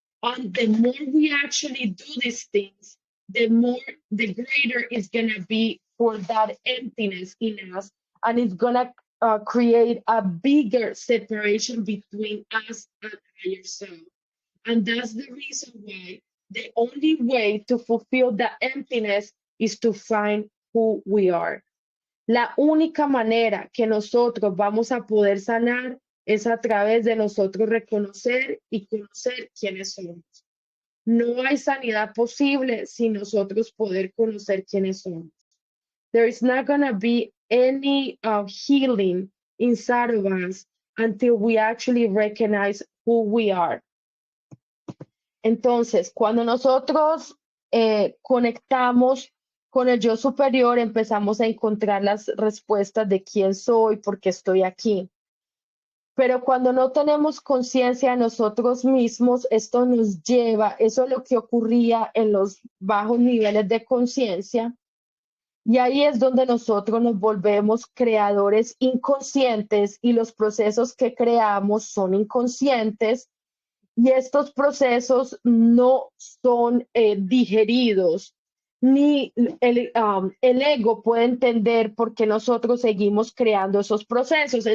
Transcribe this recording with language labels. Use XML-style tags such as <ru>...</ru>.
<en>And the more we actually do these things, the greater it's gonna be for that emptiness in us, and it's gonna create a bigger separation between us and higher self. And that's the reason why the only way to fulfill the emptiness is to find who we are.</en> <es>La única manera que nosotros vamos a poder sanar es a través de nosotros reconocer y conocer quiénes somos. No hay sanidad posible sin nosotros poder conocer quiénes somos.</es> <en>There is not going to be any healing inside of us until we actually recognize who we are.</en> <es>Entonces, cuando nosotros conectamos con el yo superior, empezamos a encontrar las respuestas de quién soy, por qué estoy aquí. Pero cuando no tenemos conciencia de nosotros mismos, esto nos lleva, eso es lo que ocurría en los bajos niveles de conciencia, y ahí es donde nosotros nos volvemos creadores inconscientes y los procesos que creamos son inconscientes y estos procesos no son digeridos, ni el ego puede entender por qué nosotros seguimos creando esos procesos.</es>